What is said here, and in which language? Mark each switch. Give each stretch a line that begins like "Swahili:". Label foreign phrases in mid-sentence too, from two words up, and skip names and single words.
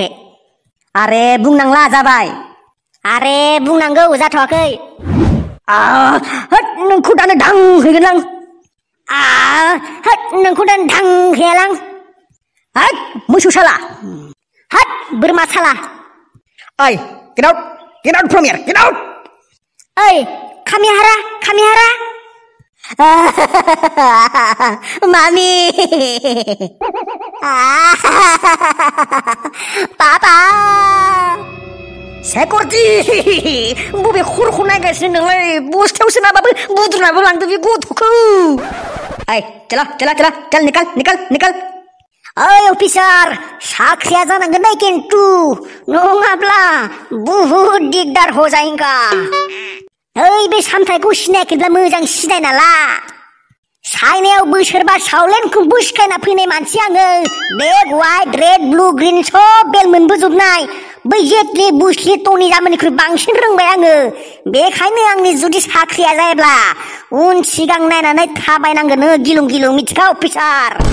Bodo: आरे बुंनांला जाबाय आरे बुंनांगौ जाथ'वाखै नोंखौ दानो धां हैगोन नोंखौ दानो धां हैयालां मोसौ साला बोरमा साला
English: ओइ get out from here get out
Bodo: ओइ खामिहारा मामी पापा सेकरटि बबे खर'खौ नायगासिनो नोंलाय बस्थायाव सोनाबाबो बुद्रुनाबो लांदो बे गथ'खौ
Hindi: चल निकाल
Bodo: ओइ अफिसार साख्रिया जानांगोन ना खिन्थु नङाब्ला बुहुद
Hindi: दिगदार हो जाएगा
Bodo: ओइ बे सामथाइखौ सिनायाखैब्ला मोजां सिनायना ला चाइनायाव बोसोरबा सावलेनखौ बुसखायना फैनाय मानसि आङो
English: black white red blue green
Bodo: सब बेल मोनबोजोबनाय बै जेटलि बुसलि टनि जामोननिख्रुइ बांसिन रोंबाय आङो बेखायनो आंनि जुदि साख्रिया जायोब्ला उन सिगां नायनानै थाबायनांगोन गिलुं गिलुं मिथिखा अफिसार